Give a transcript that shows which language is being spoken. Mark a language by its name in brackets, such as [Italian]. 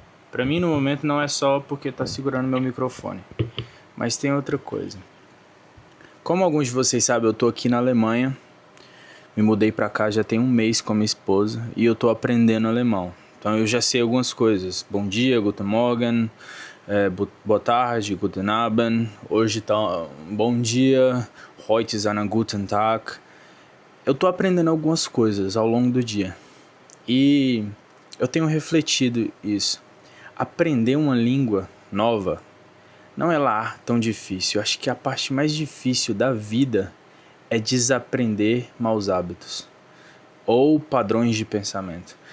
[Portuguese] Pra mim, no momento, não é só porque tá segurando meu microfone, mas tem outra coisa. Como alguns de vocês sabem, eu tô aqui na Alemanha, me mudei pra cá já tem um mês com a minha esposa e eu tô aprendendo alemão. Então eu já sei algumas coisas. Bom dia, [German] guten Morgen, [Portuguese] boa tarde, [German] guten Abend, [Portuguese] hoje tá bom dia, [German] heute ist ein guten Tag. [Portuguese] Eu tô aprendendo algumas coisas ao longo do dia e eu tenho refletido isso. Aprender uma língua nova não é lá tão difícil. Eu acho que a parte mais difícil da vida é desaprender maus hábitos ou padrões de pensamento.